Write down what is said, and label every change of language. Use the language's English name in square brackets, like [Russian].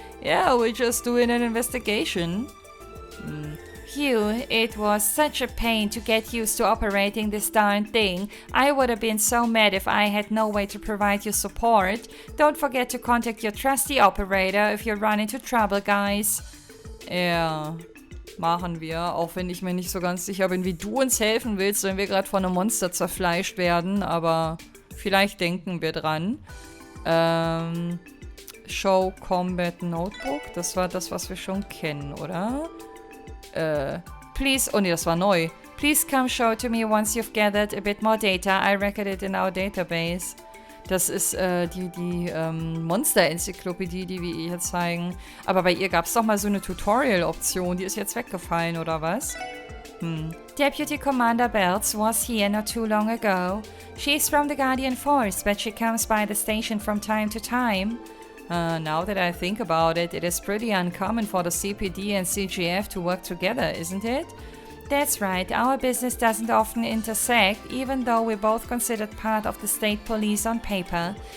[English] Yeah, we're just doing an investigation. Phew, it was such a pain to get used to operating this darn thing. I would have been so mad if I had no way to provide you support. Don't forget to contact your trusty operator if you run into trouble, guys. [German] Ja, machen wir, auch wenn ich mir nicht so ganz sicher bin, wie du uns helfen willst, wenn wir gerade von einem Monster zerfleischt werden, aber vielleicht denken wir dran. Show Combat Notebook, das war das, was wir schon kennen, oder? [English] Please, [German] oh ne, das war neu. [English] Please come show to me once you've gathered a bit more data. I record it in our database. [German] Das ist die Monster-Enzyklopädie, die wir ihr zeigen. Aber bei ihr gab es doch mal so eine Tutorial-Option. Die ist jetzt weggefallen, oder was? [English] Deputy Commander Belts was here not too long ago. She's from the Guardian Force, but she comes by the station from time to time. Now that I think about it, it is pretty uncommon for the CPD and CGF to work together, isn't it? That's right, our business doesn't often intersect, even though we're both considered part of the state police on paper.